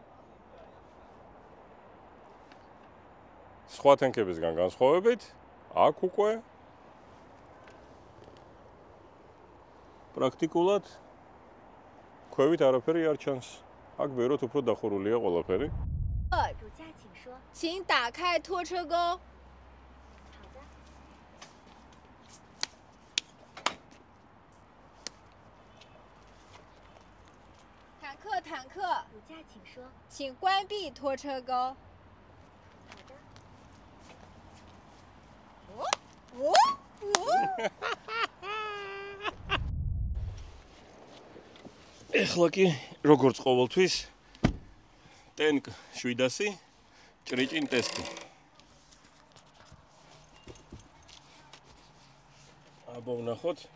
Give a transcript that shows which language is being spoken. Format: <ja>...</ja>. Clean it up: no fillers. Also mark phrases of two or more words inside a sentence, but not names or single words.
<ka>სხვა ტენკებისგან განსხვავებით, აქ უკვე პრაქტიკულად ქვევით არაფერი არ ჩანს. აქ ბევრად უფრო დახურულია ყველაფერი.</ka> <zh>主驾请说请打开拖车钩。好的坦克，坦克，主驾请说请关闭拖车钩。好的</zh> <ka>ეხლა კი როგორც ყოველთვის Tank 700 ჭრიჭინ ტესტი. აბა ვნახოთ.</ka>